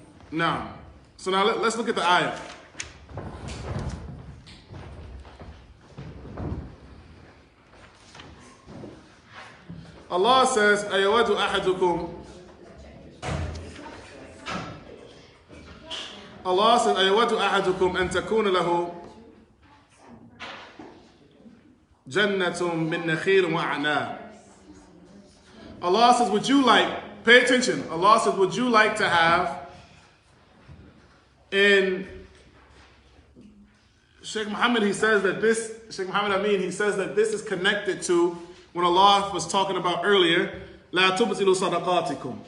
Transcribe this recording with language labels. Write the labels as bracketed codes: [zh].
[en] Now, so now let's look at the ayah. Allah says, [ar] أَيَوَدُ أَحَدُكُمْ. [en] Allah says, [ar] أَيَوَدُ أَحَدُكُمْ أَن تَكُونَ لَهُ جَنَّةٌ مِّن نَخِيلٍ وَأَعْنَابٍ. [en] Allah says, would you like, pay attention, Allah says, would you like to have, in Sheikh Muhammad, he says that this, Sheikh Muhammad Al-Ameen, he says that this is connected to when Allah was talking about earlier, [ar] لَا تُبْطِلُوا صَدَقَاتِكُمْ.